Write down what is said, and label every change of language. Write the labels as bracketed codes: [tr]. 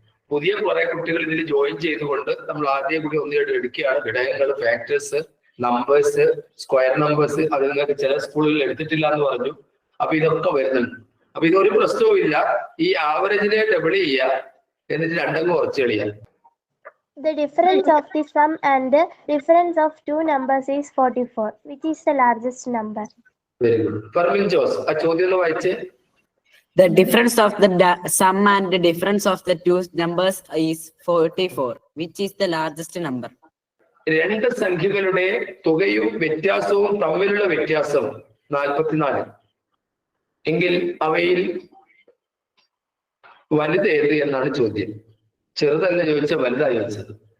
[ml] പുതിയ കുറെ കുട്ടികൾ ഇതിൽ ജോയിൻ ചെയ്തുകൊണ്ട് നമ്മൾ ആദ്യം കൂടി ഒന്നിട്ട് എടുക്കുകയാണ്. ഘടകങ്ങൾ, ഫാക്ടേഴ്സ്, നമ്പേഴ്സ്, സ്ക്വയർ നമ്പേഴ്സ്. അത് നിങ്ങൾക്ക് ചില സ്കൂളുകളിൽ എടുത്തിട്ടില്ല എന്ന് പറഞ്ഞു. അപ്പൊ ഇതൊക്കെ വരുന്നുണ്ട്. അപ്പൊ ഇതൊരു പ്രശ്നവും ഇല്ല. ഈ ആവറേജിനെ ഡബിൾ ചെയ്യുക, എന്നിട്ട് 2 അങ്ങ് കുറച്ച് കളിയാം. [en] The difference of the sum and the difference of 2 numbers is 44. Which is the largest number? Very good. [ml] ഫർമിൻ Jose, ആ ചോദ്യം ഒന്ന് വായിച്ചേ. [en] The difference of the sum and the difference of the two numbers is 44. Which is the largest number? [ml] 2 സംഖ്യകളുടെ തുകയും വ്യത്യാസവും തമ്മിലുള്ള വ്യത്യാസം 44 എങ്കിൽ അവയിൽ വലുത് ഏത് എന്നാണ് ചോദ്യം. ചെറുതല്ല ചോദിച്ച, വലുതാ ചോദിച്ചത്.